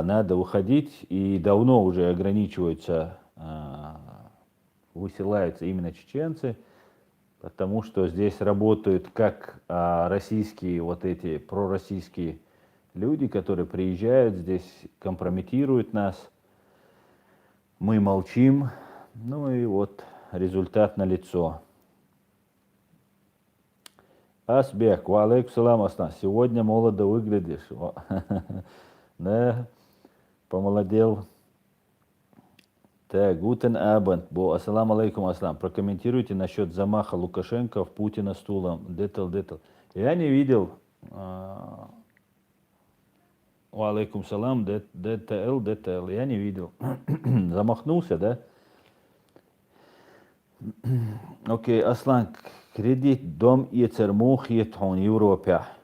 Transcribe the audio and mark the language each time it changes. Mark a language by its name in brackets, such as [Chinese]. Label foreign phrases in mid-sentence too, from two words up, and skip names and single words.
[Russian] Надо выходить, и давно уже ограничиваются, высылаются именно чеченцы, потому что здесь работают как российские, вот эти пророссийские люди, которые приезжают здесь, компрометируют нас. Мы молчим, ну и вот результат налицо. [Arabic] Асбек, وعليكم السلام, Аслан. [Russian] Сегодня молодо выглядишь. Да, помолодел. [German] Так, guten Abend. [Arabic] السلام عليكم, Аслан. [Russian] Прокомментируйте насчет замаха Лукашенко в Путина стулом. Детал. Я не видел. [Arabic] عليكم السلام, [Russian] ДТЛ. Я не видел. Замахнулся, да? Окей, Аслан, кредит, дом и цермух в Европе.